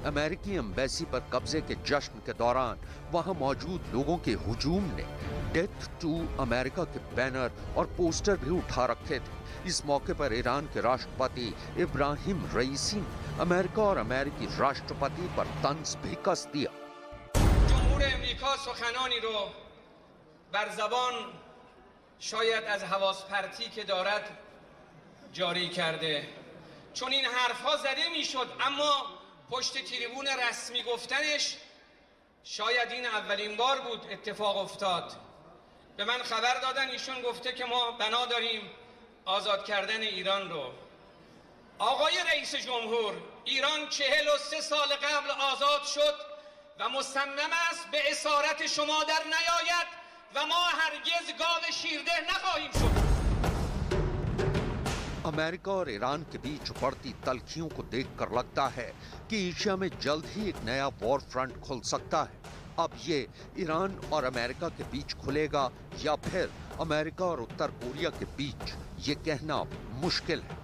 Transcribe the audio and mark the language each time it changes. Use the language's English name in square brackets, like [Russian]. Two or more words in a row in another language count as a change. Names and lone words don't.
[Hindi] अमेरिकी एम्बेसी पर कब्जे के जश्न के दौरान वहां मौजूद लोगों के हुजूम ने [English] death to America [Hindi] के बैनर और पोस्टर भी उठा रखे थे। इस मौके पर ईरान के राष्ट्रपति इब्राहिम रईसी ने अमेरिका और अमेरिकी राष्ट्रपति पर तंज भी कस दिया। [Persian] جمهور آمریکا سخنانی رو بر زبان شاید از حواس پرتی که دارد جاری کرده، چون این حرفها زده میشد اما پشت تریبون رسمی گفتنش شاید این اولین بار بود اتفاق افتاد. به من خبر دادن ایشون گفته که ما بنا داریم آزاد کردن ایران رو. آقای رئیس جمهور، ایران 43 سال قبل آزاد شد و مصمم است به اسارت شما در نیاید و ما هرگز گاو شیرده نخواهیم شد. [Hindi] अमेरिका और ईरान के बीच बढ़ती तल्खियों को देखकर लगता है कि एशिया में जल्द ही एक नया वॉर फ्रंट खुल सकता है। अब ये ईरान और अमेरिका के बीच खुलेगा या फिर अमेरिका और उत्तर कोरिया के बीच, ये कहना मुश्किल है।